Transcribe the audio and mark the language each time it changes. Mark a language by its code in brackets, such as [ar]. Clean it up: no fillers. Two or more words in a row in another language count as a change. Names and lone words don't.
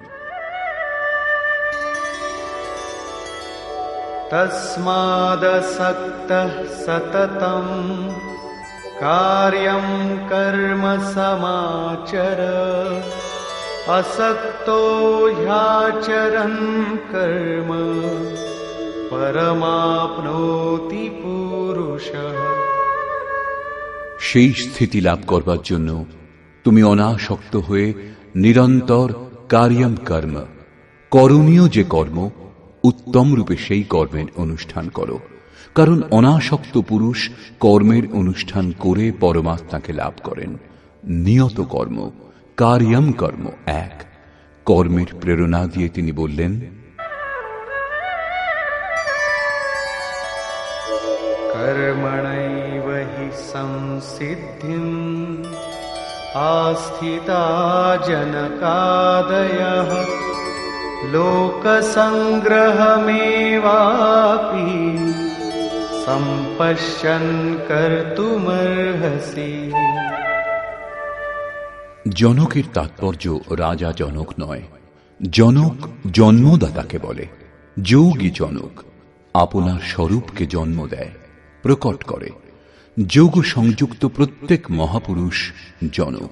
[sa] তস্মাদসক্তঃ সততং কার্যং কর্ম সমাচর আসক্তো হ্যাচরन् কর্ম परमाप्नोति पुरुषः। [bn] সেই স্থিতি লাভ করবার জন্য তুমি অনাসক্ত হয়ে নিরন্তর [sa] কার্যম কর্ম, [bn] করণীয় যে কর্ম, উত্তম রূপে সেই কর্মের অনুষ্ঠান করো। কারণ অনাসক্ত পুরুষ কর্মের অনুষ্ঠান করে পরমাত্মাকে লাভ করেন। নিয়ত কর্ম, [sa] কার্যম কর্ম [bn] এক। কর্মের প্রেরণা দিয়ে তিনি বললেন, [sa] कर्मणैव हि संसिद्धिम् आस्थिता जनकादयः लोकसङ्ग्रहमेवापि सम्पश्यन् कर्तुमर्हसि। [bn] জনকের তাৎপর্য রাজা জনক নয়। জনক জন্মদাতাকে বলে। যোগী জনক আপনার স্বরূপকে জন্ম দেয়, প্রকট করে। যোগ সংযুক্ত প্রত্যেক মহাপুরুষ জনক।